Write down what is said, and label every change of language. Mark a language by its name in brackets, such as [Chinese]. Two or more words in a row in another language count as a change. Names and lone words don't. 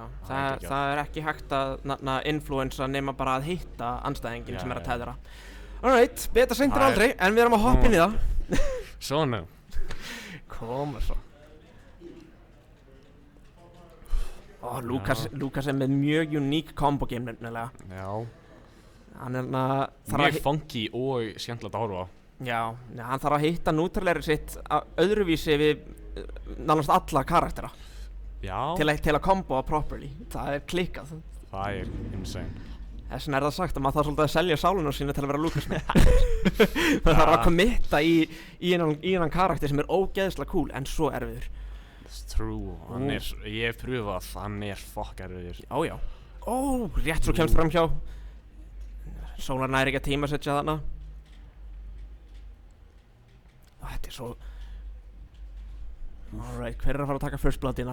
[Icelandic] Já, það er ekki hægt að influensa nema bara að hitta andstæðingin sem er að tethera. Alright, betra seint en aldrei, en við erum að hoppa inn í það. Svona. Koma svo. Lucas er með mjög [English] unique combo game [Icelandic] nefnilega. Já. Hann er mjög funky og skemmtilegt að horfa á. Já, hann þarf að hitta nútralerið sitt öðruvísi við nánast alla karaktera. Já. Til að komboa properly. Það er klikkað. Það er insane. Þess vegna er það sagt að maður þarf svolítið að selja sáluna sína til að vera Lucas með. Það þarf að committa í einan karakter sem er ógeðslega cool en svo erfiður. [English] It's true. [Icelandic] Ég hef pröfað, hann er fuck erfiður. Já. Rétt svo kemst fram hjá. Solar næri ekki að tímasetja þarna. Þetta er svo. Alright, hver er að fara að taka [English] first bloodina?